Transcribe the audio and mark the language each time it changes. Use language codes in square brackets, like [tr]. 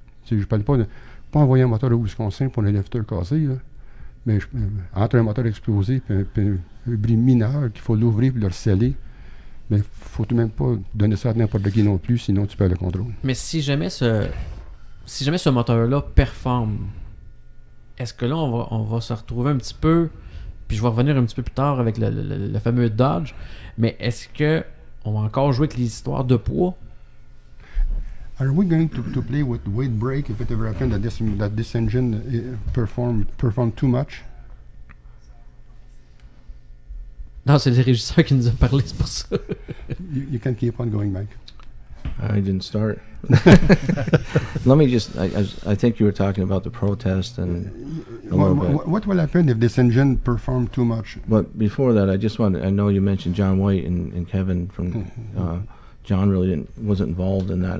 [fr] Je ne parle pas de pas envoyer un moteur au Wisconsin pour un lifter cassé, là, mais entre un moteur explosé et un bris mineur qu'il faut l'ouvrir et le sceller, mais il ne faut tout de même pas donner ça à n'importe qui non plus, sinon tu perds le contrôle. Mais si jamais ce moteur-là performe, est-ce que là, on va se retrouver un petit peu, puis je vais revenir un petit peu plus tard avec le fameux Dodge, mais est-ce que on va encore jouer avec les histoires de poids? [en] Are we going to play with weight break if it ever happened that this engine performed too much? [fr] Non, c'est le régisseur qui nous a parlé, c'est pour ça. [en] You can keep on going, Mike. I didn't start. Let me just, I think you were talking about the protest and a little bit. What will happen if this engine performed too much? But before that, I know you mentioned John White and Kevin from, John really wasn't involved in that.